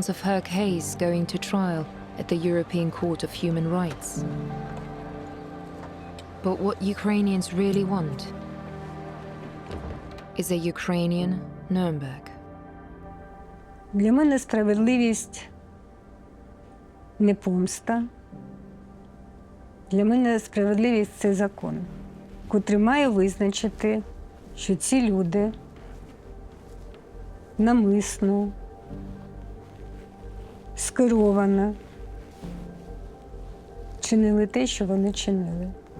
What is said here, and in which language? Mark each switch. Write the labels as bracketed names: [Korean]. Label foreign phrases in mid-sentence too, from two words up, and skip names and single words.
[English] of her case going to trial at the European Court of Human Rights. But what Ukrainians really want is a Ukrainian Nuremberg. [Ukrainian] Для мене справедливість не помста. Для мене справедливість – це закон, котрий має визначити, що ці люди намисно, скеровано чинили те, що вони чинили.